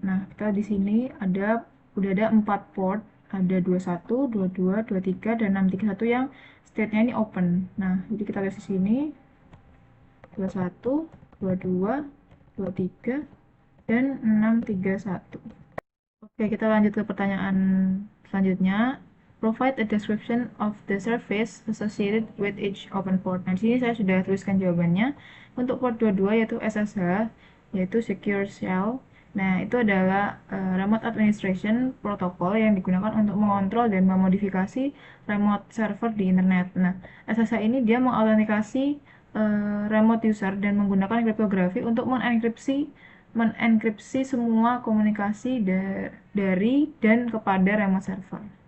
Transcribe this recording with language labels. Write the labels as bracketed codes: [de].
[id] Nah, kita di sini udah ada 4 port, ada 21, 22, 23 dan 631 yang state-nya ini open. Nah, jadi kita lihat di sini 21, 22, 23 dan 631. Oke, kita lanjut ke pertanyaan selanjutnya. [en] Provide a description of the service associated with each open port. [id] Nah, di sini saya sudah tuliskan jawabannya. Untuk port 22 yaitu SSH, yaitu Secure Shell. Nah, itu adalah Remote Administration Protocol yang digunakan untuk mengontrol dan memodifikasi remote server di internet. Nah, SSH ini dia mengautentikasi remote user dan menggunakan kriptografi untuk menenkripsi semua komunikasi dari dan kepada remote server.